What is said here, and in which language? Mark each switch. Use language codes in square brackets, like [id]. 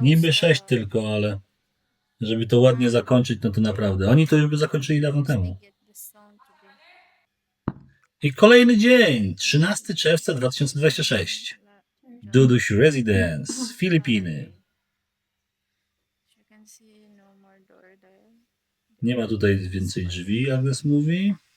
[pl] Niby 6 tylko, ale żeby to ładnie zakończyć, no to naprawdę. Oni to już by zakończyli dawno temu. [en] Get the sound to be. [pl] I kolejny dzień, 13 czerwca 2026. Duduś Residence, Filipiny. [en] You can see no more door there. [pl] Nie ma tutaj więcej drzwi, Agnes mówi.